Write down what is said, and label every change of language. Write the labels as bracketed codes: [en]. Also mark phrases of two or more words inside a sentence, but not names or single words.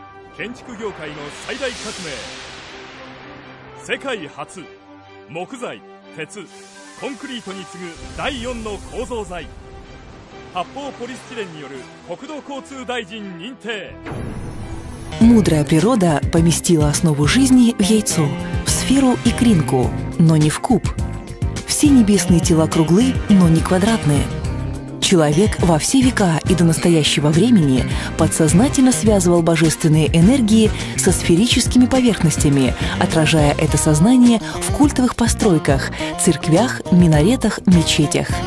[ja] 建築業界の最大革命。世界初、木材、鉄、コンクリートに次ぐ第4の構造材。発泡ポリスチレンによる国土交通大臣認定。 [ru] Мудрая природа поместила основу жизни в яйцо, в сферу и кринку, но не в куб. Все небесные тела круглы, но не квадратные. Человек во все века и до настоящего времени подсознательно связывал божественные энергии со сферическими поверхностями, отражая это сознание в культовых постройках, церквях, минаретах, мечетях.